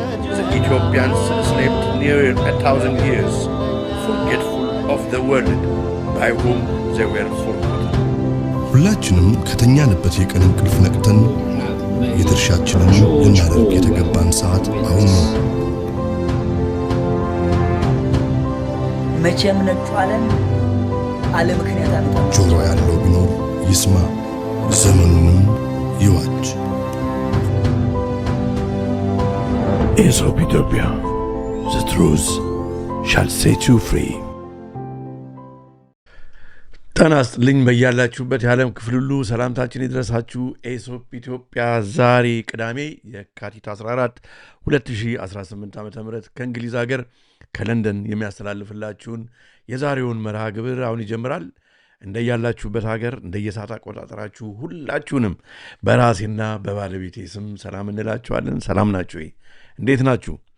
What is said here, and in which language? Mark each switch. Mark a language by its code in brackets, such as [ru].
[en] The Ethiopians slept near 1,000 years, forgetful of the world by whom they were forgotten. [am] ሁላችንም ከተኛንበት የቀን እንቅልፍ ነቅተን የድርሻችንን ልናደርግ የተገባን ሰዓት አሁን ነው። መቼም ነጩ ዓለም አለ ምክንያት አመጣ። ጆሮ ያለው ቢኖር ይስማ፣ ዘመኑንም ይዋጅ። [en] Aesop Ethiopia, the truth shall set you free. [am] ጤና ይስጥልኝ በያላችሁበት የዓለም ክፍል ሁሉ ሰላምታችን ይድረሳችሁ። ኤሶፕ ኢትዮጵያ ዛሬ ቅዳሜ የካቲት 14 2018 ዓ.ም ከእንግሊዝ ሀገር ከለንደን የሚያስተላልፍላችሁን የዛሬውን መርሃ ግብር አሁን ይጀምራል። እንደያላችሁበት ሀገር እንደየሰዓት አቆጣጠራችሁ ሁላችሁንም በራሴና በባለቤቴ ስም ሰላም እንላችኋለን። ሰላም ናችሁ? እንዴት ናችሁ?